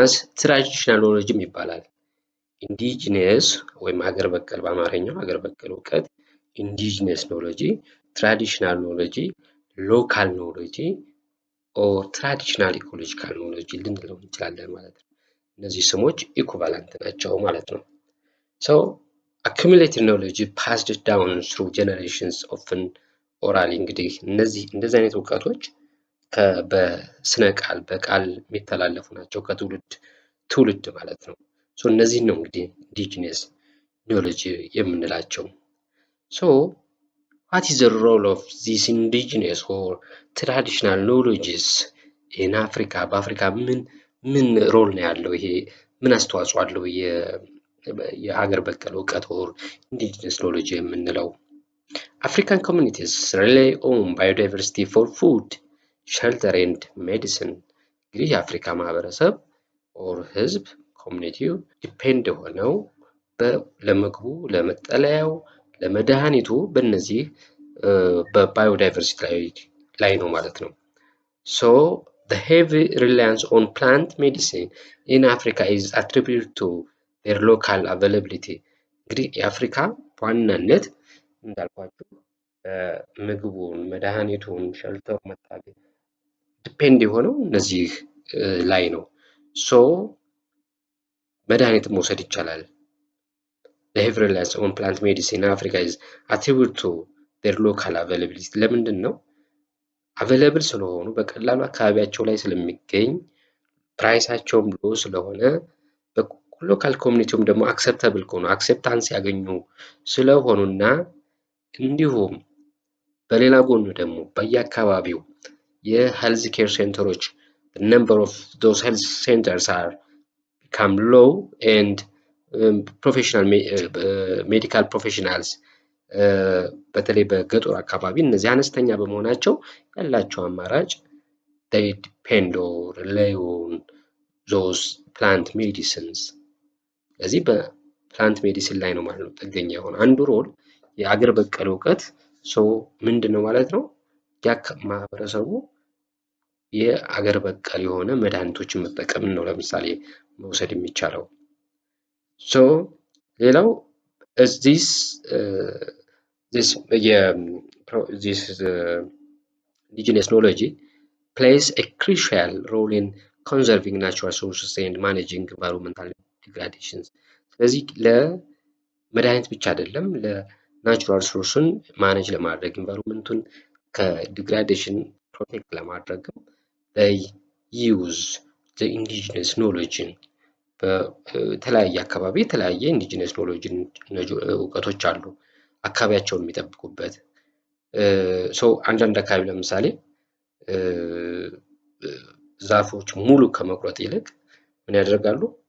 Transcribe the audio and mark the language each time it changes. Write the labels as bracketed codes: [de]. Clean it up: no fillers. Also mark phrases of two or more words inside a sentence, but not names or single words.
[en] as traditional knowledge [am] ይባላል። ኢንዲጂነስ ወይም ሀገር በቀል በአማርኛው ሀገር በቀል እውቀት [en] indigenous knowledge፣ traditional knowledge፣ [am] ሎካል [en] knowledge or traditional ecological knowledge [am] ልንለው እንችላለን ማለት ነው። እነዚህ ስሞች ኢኩቫለንት ናቸው ማለት ነው። [en] accumulated knowledge passed down through generations often [am] orally እንግዲህ እንደዚህ አይነት እውቀቶች በስነ ቃል በቃል የሚተላለፉ ናቸው ከትውልድ ትውልድ ማለት ነው። እነዚህ ነው እንግዲህ [en] indigenous knowledge [am] የምንላቸው። [en] what is the role of these indigenous or traditional knowledges in Africa? [am] በአፍሪካ ምን ሮል ነው ያለው? ይሄ ምን አስተዋጽኦ አለው የሀገር በቀል እውቀት [en] or indigenous knowledge [am] የምንለው? [en] African communities rely on biodiversity for food, shelter and medicine. [am] እንግዲህ የአፍሪካ ማህበረሰብ or ህዝብ [en] community depend [am] ሆነው ለምግቡ፣ ለመጠለያው፣ ለመድኃኒቱ በእነዚህ በባዮዳይቨርሲቲ ላይ ነው ማለት ነው። [en] the heavy reliance on plant medicine in Africa is attributed to their local availability. [am] እንግዲህ የአፍሪካ በዋናነት እንዳልኳችሁ ምግቡን፣ መድኃኒቱን፣ ሸልተር መታገኝ ዲፔንድ የሆነው እነዚህ ላይ ነው። መድኃኒትን መውሰድ ይቻላል። [en] the heavy reliance on plant medicine in Africa is attributed to their local availability. [am] ለምንድን ነው? አቬለብል ስለሆኑ በቀላሉ አካባቢያቸው ላይ ስለሚገኝ ፕራይሳቸውም ሎ ስለሆነ [en] local community [am] ደግሞ አክሰፕተብል ከሆኑ አክሴፕታንስ ያገኙ ስለሆኑና እንዲሁም በሌላ ጎኑ ደግሞ በየአካባቢው [en] health care centers number of those health centers are become low and professional medical professionals [am] በተለይ በገጠር አካባቢ እነዚህ አነስተኛ በመሆናቸው ያላቸው አማራጭ [en] they depend or rely on those plant medicines. [am] ስለዚህ [en] plant medicine [am] ላይ ነው ማለት ነው ጥገኛ የሆነ አንዱ ሮል የአገር በቀል እውቀት ምንድን ነው ማለት ነው? ማህበረሰቡ የአገር በቀል የሆነ መድኃኒቶችን መጠቀም ነው ለምሳሌ መውሰድ የሚቻለው። ሌላው [en] this indigenous knowledge plays a crucial role in conserving natural resources and managing environmental degradations. [am] ስለዚህ ለመድኃኒት ብቻ አይደለም [en] natural resource [am] ማኔጅ ለማድረግ ኢንቫይሮንመንቱን ከዲግራዴሽን ፕሮቴክት ለማድረግ [en] they use the indigenous knowledge [am] በተለያየ አካባቢ የተለያየ [en] indigenous knowledge [am] እውቀቶች አሉ አካባቢያቸውን የሚጠብቁበት። አንዳንድ አካባቢ ለምሳሌ ዛፎች ሙሉ ከመቁረጥ ይልቅ ምን ያደርጋሉ?